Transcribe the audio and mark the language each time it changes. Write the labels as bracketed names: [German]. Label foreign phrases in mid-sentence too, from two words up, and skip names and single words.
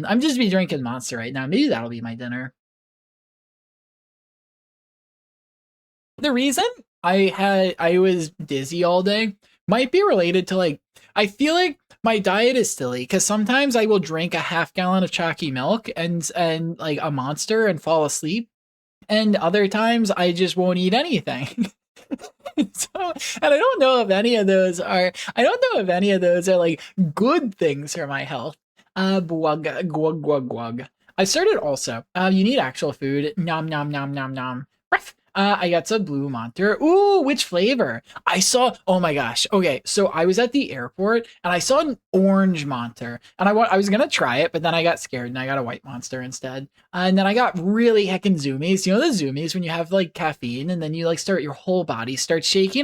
[English] I'm just be drinking Monster right now. Maybe that'll be my dinner. The reason I was dizzy all day might be related to like I feel like my diet is silly because sometimes I will drink a half gallon of chalky milk and like a monster and fall asleep, and other times I just won't eat anything. So, and I don't know if any of those are like good things for my health. Gwug, gwug, gwug, gwug. I started also. You need actual food. Nom, nom, nom, nom, nom. Ruff. I got some blue monster. Ooh, which flavor? I saw. Oh my gosh. Okay, so I was at the airport and I saw an orange monster, and I was gonna try it, but then I got scared and I got a white monster instead. And then I got really heckin' zoomies. You know the zoomies when you have like caffeine and then you like start your whole body starts shaking.